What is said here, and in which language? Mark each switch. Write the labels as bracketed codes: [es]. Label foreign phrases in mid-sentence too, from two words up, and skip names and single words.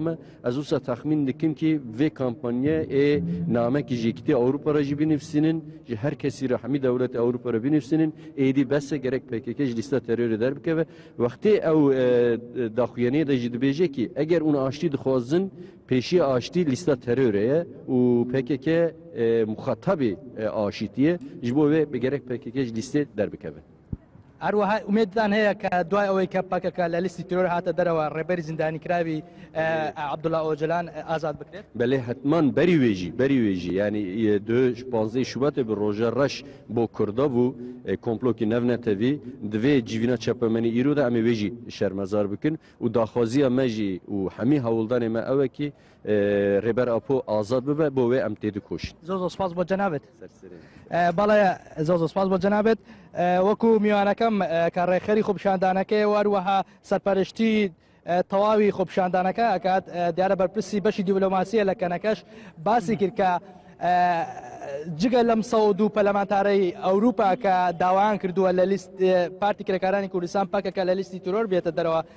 [ku] e ez wisa texmîn dikim ki vê kampanya ê namekî ji yekîtî Ewropa re jî binivîsînin ji her kesî re hemî dewletê Ewropa re binivîsînin êdî bes e gerek PKK ji lîsta terorê derbikeve wextê ew daxuyaniyê de jî dibêje ki eger hûn aştî dixwazin pêşiya aştî lîsta terorê ye û PKK muxatabê aşîtiye ji bo wê bi gerek PKK ji lîstê derbikeve. [ckb] هەروەها ئومێدتان هەیە کە دوای ئەوەی کە پەکەکە لە لیستی تیرۆر هاتە دەرەوە ڕێبەری زیندانیکراوی عەبدوڵڵا ئۆجلان ئازاد بکرێت؟ [ku] Belê hetman berî wê jî berî wê jî yanî 15 Şubatê bi roja reş bo Kurda bû komplokî nev netevî divê civîna çepemenî îro de em ê wê jî şermezar bikin û daxwaziya me jî û hemî hewldanê me ew e ki rêber Apo azad bibe bo wê em tê dikoşin. [ckb] زۆر سپاس بۆ جەنابێت. بەڵێ زۆر سپاس بۆ جەنابێت. وەکو میوانەکەم کە ڕێکخەری خۆپیشاندانەکەی وەروەها سەرپەرشتی تەواوی خۆپیشاندانەکە ئەکات دیارە بەرپرسی بەشی دیپلۆماسیە لە کەنەکەش باسی کرد کە جگە لەم 102 پەرلەمانتارەی ئەوروپا کە داوایان کردووە لە لیست پارتی کرێکارانی کوردستان پەکەکە لە لیستی تیرۆر بێتە دەرەوە